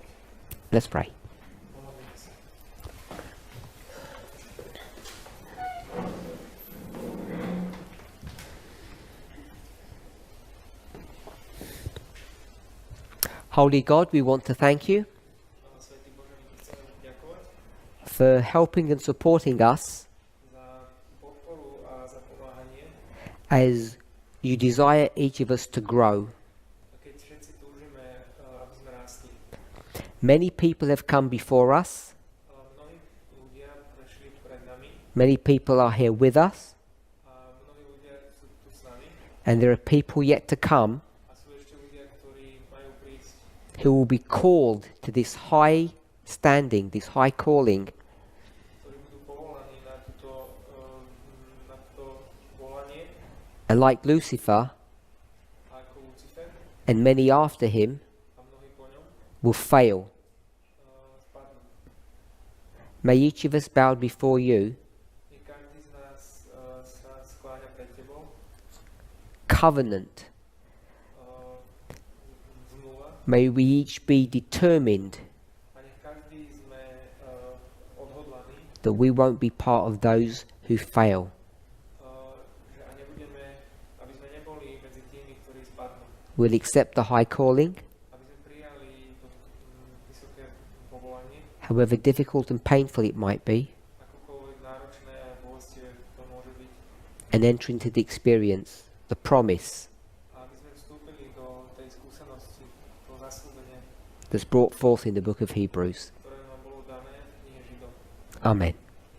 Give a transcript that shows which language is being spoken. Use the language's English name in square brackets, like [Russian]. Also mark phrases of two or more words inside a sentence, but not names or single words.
[English] Let's pray. [Slovak] Pomodlíme sa. [English] Holy God, we want to thank you [Slovak] Svätý Bože, my ti chceme ďakovať [English] for helping and supporting us [Slovak] za podporu a za pomáhanie, [English] as you desire each of us to grow. [Slovak] A keď všetci túžime, aby sme rástli. [English] Many people have come before us. [Slovak] Mnohí ľudia prešli pred nami [English] Many people are here with us. [Slovak] a mnohí ľudia sú tu s nami [English] And there are people yet to come [Slovak] a sú ešte ľudia, ktorí majú prísť, [English] who will be called to this high standing, this high calling. [Slovak] ktorí budú povolaní na to volanie, [English] And like Lucifer [Slovak] ako Lucifer [English] and many after him [Slovak] a mnohí po ňom [English] will fail. [Slovak] spadnú. [English] May each of us bow before you, [Slovak] Nie každý z nás sa skláňa pred tebou, [English] covenant. [Slovak] zmluva, [English] May we each be determined [Slovak] a nech každý sme odhodlaní, [English] that we won't be part of those who fail. [Slovak] že a nebudeme, aby sme neboli medzi tými, ktorí spadnú. [English] We'll accept the high calling, [Slovak] Aby sme prijali to vysoké povolanie, [English] however difficult and painful it might be, [Slovak] akokoľvek náročné a bolestivé to môže byť, [English] and enter into the experience, the promise [Slovak] a aby sme vstúpili do tej skúsenosti, toho zasľúbenia, [English] that's brought forth in the book of Hebrews. [Slovak] ktoré nám bolo dané v knihe Židov. [English] Amen.